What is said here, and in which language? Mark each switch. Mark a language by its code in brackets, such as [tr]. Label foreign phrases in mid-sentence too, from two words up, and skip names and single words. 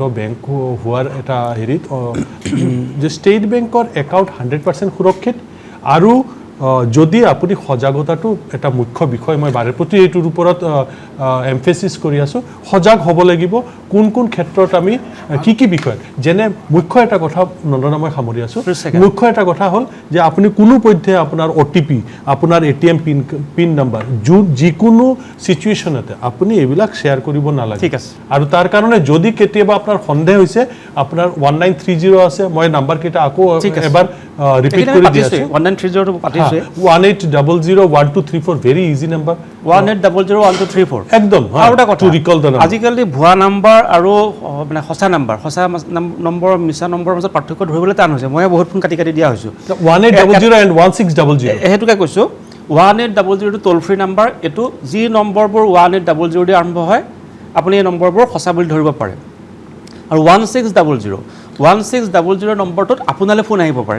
[as] বেংক হোৱাৰ এটা হেৰিত যে ষ্টেট বেংকৰ একাউণ্ট 100% সুৰক্ষিত আৰু যদি আপুনি সজাগতাটো এটা মুখ্য বিষয় মই বাৰে প্ৰতি এইটোৰ ওপৰত এমফেচিছ কৰি আছোঁ সজাগ হ'ব লাগিব কোন ক্ষেত্ৰত আমি কি বিষয়ত যেনে মুখ্য এটা কথা নন্দনা মই সামৰি আছোঁ মুখ্য এটা কথা হ'ল যে আপুনি কোনো পধ্যে আপোনাৰ OTP আপোনাৰ ATM [en] pin number [as] যিকোনো চিটুৱেশ্যনতে আপুনি এইবিলাক শ্বেয়াৰ কৰিব নালাগে ঠিক আছে আৰু তাৰ কাৰণে যদি কেতিয়াবা আপোনাৰ সন্দেহ হৈছে আপোনাৰ 1930 আছে মই নাম্বাৰকেইটা আকৌ এবাৰ ৰিপিট কৰি দি আছোঁ 1930 টো পাতিছোঁ [en] 18001234 very easy number 18001234 [as] একদম আৰু এটা কথা [en] to recall the number [as] আজিকালি ভুৱা নাম্বাৰ আৰু মানে সঁচা নম্বৰ মিছা নম্বৰৰ মাজত পাৰ্থক্য ধৰিবলৈ টান হৈছে মই বহুত ফোন কাটি দিয়া হৈছোঁ [en] 1800 and 1600 [as] হেতুকে কৈছোঁ 1800 টো [en] toll free number [as] এটো যি নম্বৰবোৰ 1800 দি আৰম্ভ হয় আপুনি এই নম্বৰবোৰ সঁচা বুলি ধৰিব পাৰে আৰু 1600 নম্বৰটোত আপোনালৈ ফোন আহিব পাৰে